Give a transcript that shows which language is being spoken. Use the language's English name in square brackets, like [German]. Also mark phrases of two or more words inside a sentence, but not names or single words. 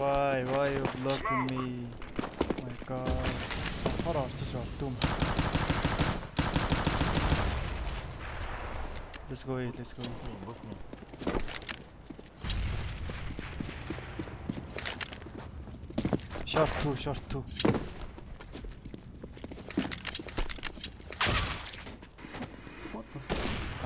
[English] Why you blocking me? Oh my god. [Mongolian] Хор орчиж болдгүй юм. [English] Let's go. Push me. Short two. What the fuck?